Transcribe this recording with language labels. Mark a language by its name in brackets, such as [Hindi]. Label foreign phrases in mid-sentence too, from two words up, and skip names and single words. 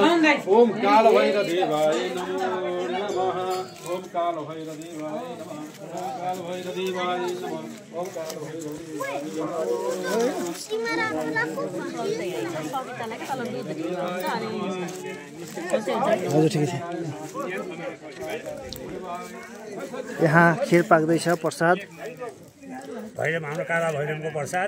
[Sanskrit] ओम काल भैरव देवाय नमो नमः। ओम काल भैरव देवाय नमः। ओम काल भैरव देवाय नमः। ओम काल भैरव [Nepali] हजुर ठिकै छ। यहाँ खीर पाक्दैछ, प्रसाद भैरव हाम्रो काला भैरवको प्रसाद।